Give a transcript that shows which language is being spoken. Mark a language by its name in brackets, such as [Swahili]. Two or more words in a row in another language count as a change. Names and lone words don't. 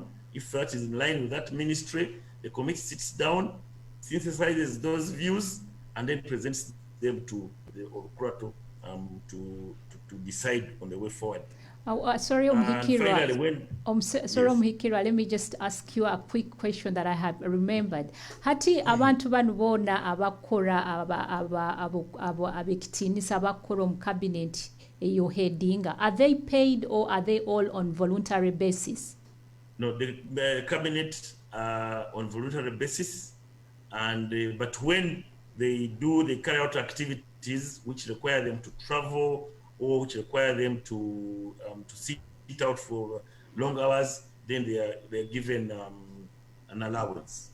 [English] If that is in line with that ministry, the committee sits down, synthesizes those views, and then presents them to the Orukurato to decide on the way forward. Sorry, And finally, Omuhikirwa. Sorry, yes. Omuhikirwa, let me just ask you a quick question that I have remembered. [Nyoro] Hati abantu bano bona abakora abekitiinisa abakora omu cabinet eyo headinga, [English] are they paid or are they all on voluntary basis? No, the cabinet on voluntary basis, and but when they carry out activities which require them to travel or which require them to sit out for long hours, then they're given an allowance.